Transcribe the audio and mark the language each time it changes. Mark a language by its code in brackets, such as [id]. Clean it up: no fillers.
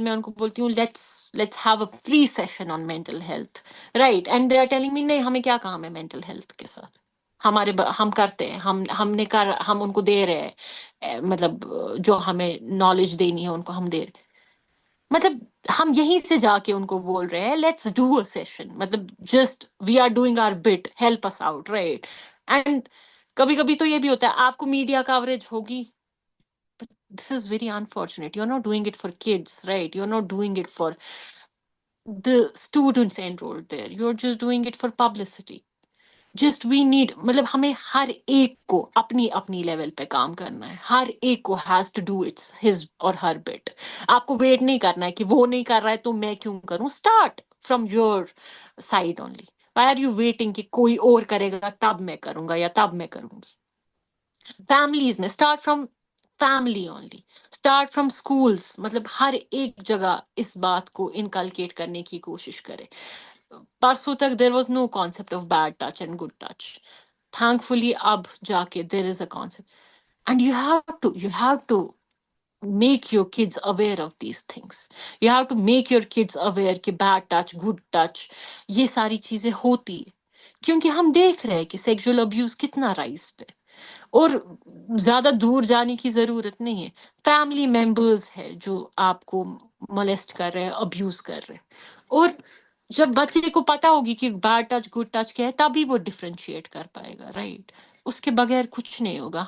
[ur] میں ان کو بولتی ہوں [en] Let's have a free session on mental health, right? And they are telling me [ur] نہیں، ہمیں کیا کام ہے مینٹل ہیلتھ کے ساتھ؟ ہم کرتے ہیں، ہم ان کو دے رہے ہیں، مطلب جو ہمیں نالج دینی ہے ان کو ہم دے رہے. مطلب ہم یہیں سے جا کے ان کو بول رہے ہیں [en] let's do a session, [ur] مطلب [en] Just we are doing our bit, help us out, right? [ur] And کبھی کبھی تو یہ بھی ہوتا ہے آپ کو میڈیا کوریج ہوگی. [en] This is very unfortunate. You're not doing it for kids, right? You're not doing it for the students enrolled there. You're just doing it for publicity. Just we need، [ur] مطلب ہمیں ہر ایک کو اپنی اپنی level پہ کام کرنا ہے. ہر ایک کو [en] has to do its his or her bit. [ur] آپ کو ویٹ نہیں کرنا ہے کہ وہ نہیں کر رہا ہے تو میں کیوں کروں. [en] Start from your side only. Why are you waiting [ur] کہ کوئی اور کرے گا تب میں کروں گا یا تب میں کروں گی؟ فیملیز میں [en] Start from family only, start from schools. [ur] مطلب ہر ایک جگہ اس بات کو انکلکیٹ کرنے کی کوشش کرے. پرسوں تک [en] There was no concept of bad touch and good touch. Thankfully [ur] اب جا کے [en] There is a concept and you have to make your kids aware of these things. You have to make your kids aware کہ bad touch, good touch [ur] یہ ساری چیزیں ہوتی ہے. کیونکہ ہم دیکھ رہے ہیں کہ سیکشل ابیوز کتنا رائز پہ، اور زیادہ دور جانے کی ضرورت نہیں ہے. فیملی ممبرز ہے جو آپ کو مولیسٹ کر رہے ہیں، ابیوز کر رہے ہیں. اور جب بچے کو پتا ہوگی کہ بیڈ ٹچ گڈ ٹچ کیا ہے تبھی وہ ڈفرینشیٹ کر پائے گا، رائٹ؟ اس کے بغیر کچھ نہیں ہوگا.